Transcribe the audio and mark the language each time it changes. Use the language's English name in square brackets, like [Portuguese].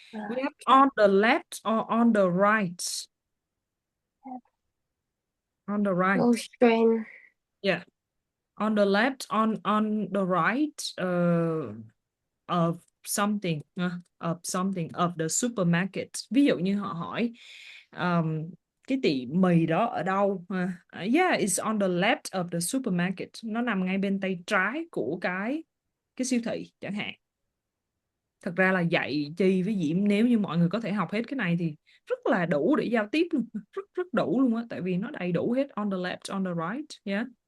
[English] We have on the left or on the right? On the right. Go straight. Yeah. On the left, on the right, of something, of the supermarket. [Vietnamese] Ví dụ như họ hỏi cái tiệm mì đó ở đâu? [English] Yeah, it's on the left of the supermarket. [Vietnamese] Nó nằm ngay bên tay trái của cái siêu thị chẳng hạn. Thật ra là dạy chi với Diễm, nếu như mọi người có thể học hết cái này thì rất là đủ để giao tiếp luôn, rất đủ luôn á, tại vì nó đầy đủ hết. [English] On the left, on the right, yeah.